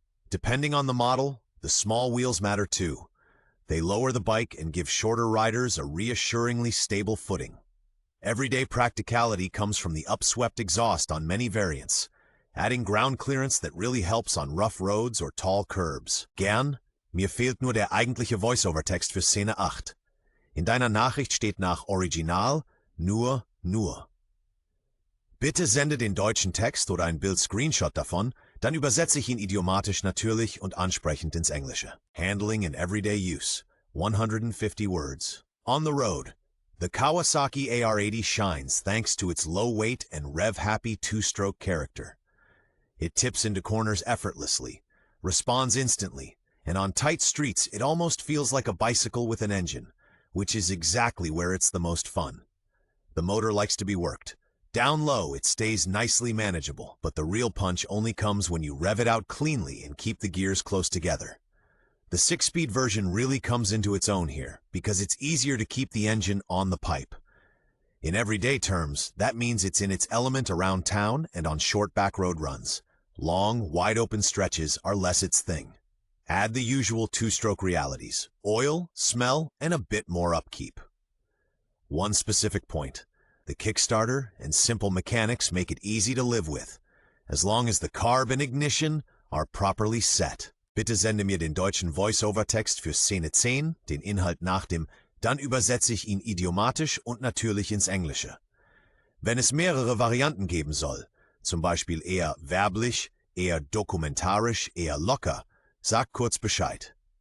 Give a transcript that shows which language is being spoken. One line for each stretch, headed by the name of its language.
English: Depending on the model, the small wheels matter too. They lower the bike and give shorter riders a reassuringly stable footing. Everyday practicality comes from the upswept exhaust on many variants, adding ground clearance that really helps on rough roads or tall curbs.
German: Gern, mir fehlt nur der eigentliche Voice-Over-Text für Szene 8. In deiner Nachricht steht nach Original nur. Bitte sende den deutschen Text oder ein Bild-Screenshot davon, dann übersetze ich ihn idiomatisch natürlich und ansprechend ins Englische.
English: Handling and everyday use, 150 words. On the road, the Kawasaki AR80 shines thanks to its low weight and rev-happy two-stroke character. It tips into corners effortlessly, responds instantly, and on tight streets it almost feels like a bicycle with an engine, which is exactly where it's the most fun. The motor likes to be worked. Down low, it stays nicely manageable, but the real punch only comes when you rev it out cleanly and keep the gears close together. The 6-speed version really comes into its own here, because it's easier to keep the engine on the pipe. In everyday terms, that means it's in its element around town and on short back road runs. Long, wide-open stretches are less its thing. Add the usual two-stroke realities: oil, smell, and a bit more upkeep. One specific point: the Kickstarter and simple mechanics make it easy to live with, as long as the carb and ignition are properly set.
German: Bitte sende mir den deutschen Voice-Over-Text für Szene 10, den Inhalt nach dem, dann übersetze ich ihn idiomatisch und natürlich ins Englische. Wenn es mehrere Varianten geben soll, zum Beispiel eher werblich, eher dokumentarisch, eher locker, sag kurz Bescheid.